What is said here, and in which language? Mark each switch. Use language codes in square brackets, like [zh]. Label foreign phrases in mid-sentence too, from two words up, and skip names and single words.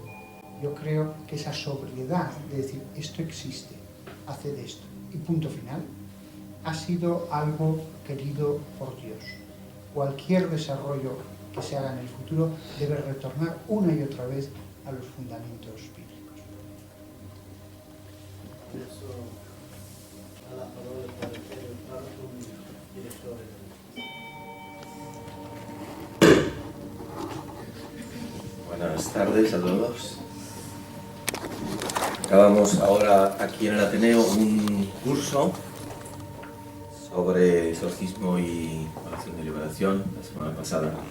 [es] Yo creo que esa sobriedad de decir esto existe, haced esto y punto final, ha sido algo querido por Dios. Cualquier desarrollo que se haga en el futuro debe retornar una y otra vez a los fundamentos bíblicos. [it] Adesso ha la parola per il parco direttore. [es] Buenas tardes a todos. Acabamos ahora aquí en el Ateneo un curso sobre exorcismo y oración de liberación la semana pasada.